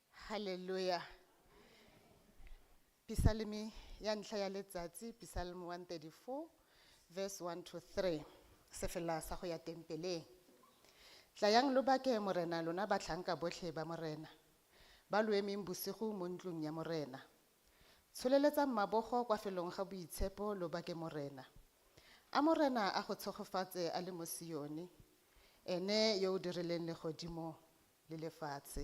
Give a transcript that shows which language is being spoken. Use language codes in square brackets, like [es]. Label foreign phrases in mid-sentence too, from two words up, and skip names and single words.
[tn] Hallelujah. Psalmi ya ntlha ya letsatsi, [en] Psalm 134, verse 1 to 3. [tn] Sefela sa go ya tempeleng. Tlayang lo bake morena lona batlhanka botlhe ba morena. Ba lo emeng bosigo mo ntlong ya morena. Tsholeletsa mabogo kwa felong ga boitshepo lo bake morena. A morena a go tshegofatse a le mo Sione, ene yo o dirileng legodimo le lefatshe.